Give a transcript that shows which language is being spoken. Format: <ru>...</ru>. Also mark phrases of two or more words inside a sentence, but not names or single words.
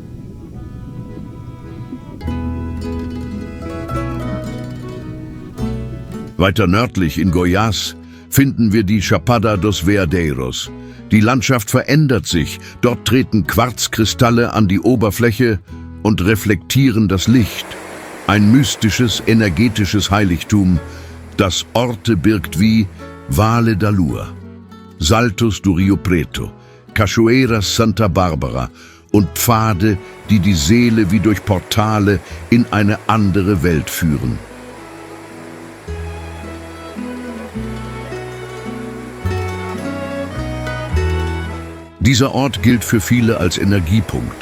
<de>Weiter nördlich in Goiás finden wir die Chapada dos Veadeiros. Die Landschaft verändert sich, dort treten Quarzkristalle an die Oberfläche und reflektieren das Licht. Ein mystisches, energetisches Heiligtum, das Orte birgt wie Vale da Lua, Saltos do Rio Preto, Cachoeiras Santa Bárbara und Pfade, die die Seele wie durch Portale in eine andere Welt führen. Dieser Ort gilt für viele als Energiepunkt.</de>